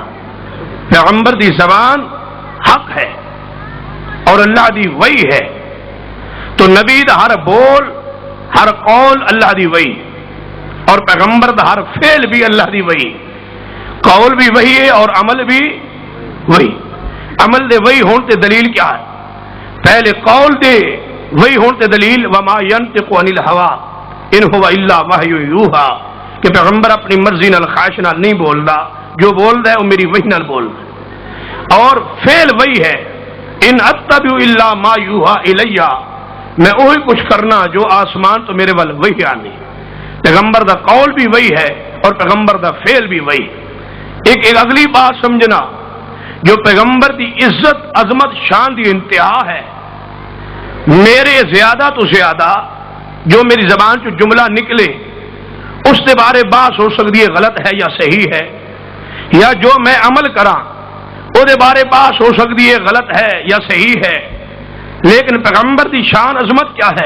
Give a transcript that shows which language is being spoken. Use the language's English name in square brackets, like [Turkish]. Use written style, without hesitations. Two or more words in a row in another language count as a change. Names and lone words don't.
[Punjabi] پیغمبر دی زبان حق ہے اور اللہ دی وحی ہے، تو نبی دا ہر بول ہر قول اللہ دی وحی، اور پیغمبر دا ہر فعل بھی اللہ دی وحی، قول بھی وحی ہے اور عمل بھی وحی۔ عمل دے وحی ہون تے دلیل کیا ہے؟ پہلے قول دے وحی ہون تے دلیل [Arabic] وما ينطق عن الهوى ان هو الا وحی یوحى، [Punjabi] کہ پیغمبر اپنی مرضی نال خواہش نال نہیں بولدا، جو بولدا ہے وہ میری وحی نال بولدا ہے۔ اور فعل وحی ہے [Arabic] ان اتبع الا ما یوحى الی، [Punjabi] میں وہی کچھ کرنا جو آسمان تو میرے ول وحی آنی۔ پیغمبر دا قول بھی وحی ہے اور پیغمبر دا فعل بھی وحی۔ ایک اگلی بات سمجھنا، جو پیغمبر دی عزت عظمت شان دی انتہا ہے، میرے زیادہ تو زیادہ جو میری زبان چ جملہ نکلے [Urdu] اس کے بارے بات ہو سکتی ہے [Punjabi] غلط ہے یا صحیح ہے، یا جو میں عمل کراں وہ دے بارے بات ہو سکتی ہے غلط ہے یا صحیح ہے، لیکن پیغمبر دی شان عظمت کیا ہے؟